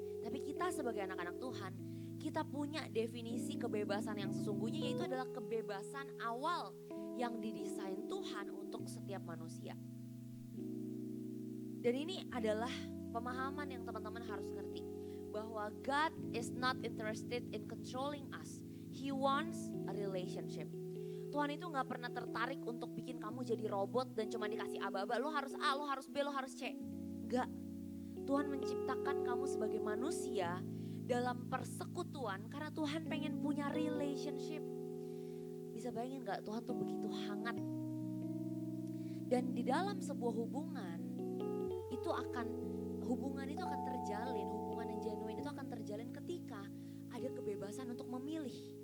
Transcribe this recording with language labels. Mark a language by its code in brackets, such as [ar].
[id] Tapi kita sebagai anak-anak Tuhan, kita punya definisi kebebasan yang sesungguhnya, yaitu adalah kebebasan awal yang didesain Tuhan untuk setiap manusia. Dan ini adalah pemahaman yang teman-teman harus ngerti. [en] Bahwa God is not interested in controlling us. He wants a relationship. [id] Tuhan itu gak pernah tertarik untuk bikin kamu jadi robot dan cuma dikasih aba-aba. Lo harus A, lo harus B, lo harus C. Enggak. Tuhan menciptakan kamu sebagai manusia dalam persekutuan karena Tuhan pengen punya relationship. Bisa bayangin gak Tuhan tuh begitu hangat. Dan di dalam sebuah hubungan hubungan itu akan terjalin, hubungan yang genuine itu akan terjalin ketika ada kebebasan untuk memilih.